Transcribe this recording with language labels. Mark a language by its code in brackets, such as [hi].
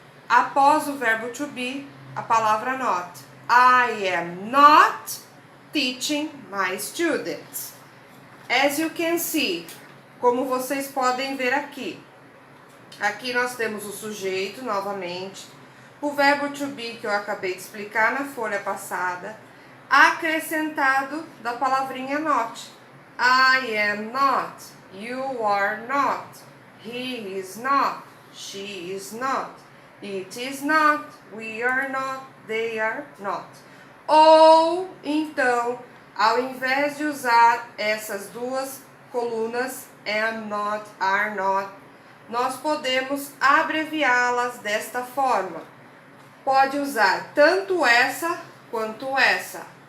[pt] após o verbo to be, a palavra not. [en] I am not teaching my students. As you can see, [pt] como vocês podem ver aqui. Aqui nós temos o sujeito, novamente, o verbo to be que eu acabei de explicar na folha passada, acrescentado da palavrinha not. [en] I am not, you are not, he is not, she is not, it is not, we are not, they are not. [pt] Ou, então, ao invés de usar essas duas colunas, [en] am not, are not, [pt] nós podemos abreviá-las desta forma. Pode usar tanto essa quanto essa.